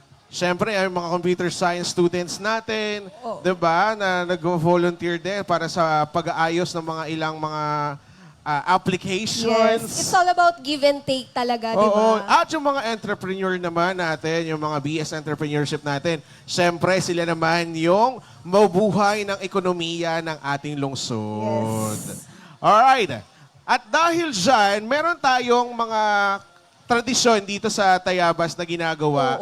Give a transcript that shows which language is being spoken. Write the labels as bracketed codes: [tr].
[tl] Siyempre, ang mga computer science students natin, Oo. di ba, na nag-volunteer din para sa pag-aayos ng mga ilang mga applications. [en] Yes. It's all about give and take [tl] talaga, di Oo. ba? At yung mga entrepreneur naman natin, yung mga BS entrepreneurship natin, syempre sila naman yung mabuhay ng ekonomiya ng ating lungsod. [en] Yes. Alright. [tl] At dahil dyan, meron tayong mga tradisyon dito sa Tayabas na ginagawa.